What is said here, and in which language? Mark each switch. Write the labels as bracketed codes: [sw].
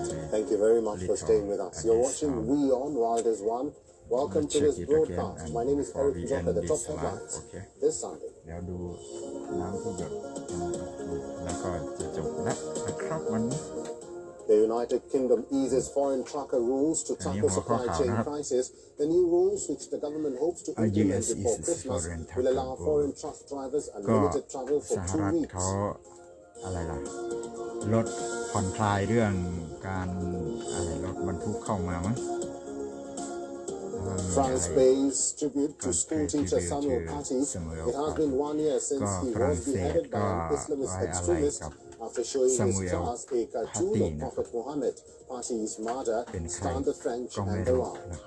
[en] Thank you very much for staying with us. You're watching WION World is One. Welcome to this broadcast. My name is Eric Joka, the top headlines this Sunday. [th] เดี๋ยวดูน้ำที่หยดแล้วก็จะจบแล้วนะครับวันนี้ [en] The United Kingdom eases foreign trucker rules to tackle supply chain crisis. The new rules, which the government hopes to implement before Christmas, will allow foreign truck drivers unlimited travel for 2 weeks. [th] เขาอะไรล่ะลดผ่อนคลายเรื่องการรถบรรทุกเข้ามามั้ง [en] France pays tribute to school teacher Samuel Paty. It has been 1 year since he was beheaded by an Islamist extremist after showing his class a cartoon of Prophet Muhammad. Paty's murder stunned the French and the world.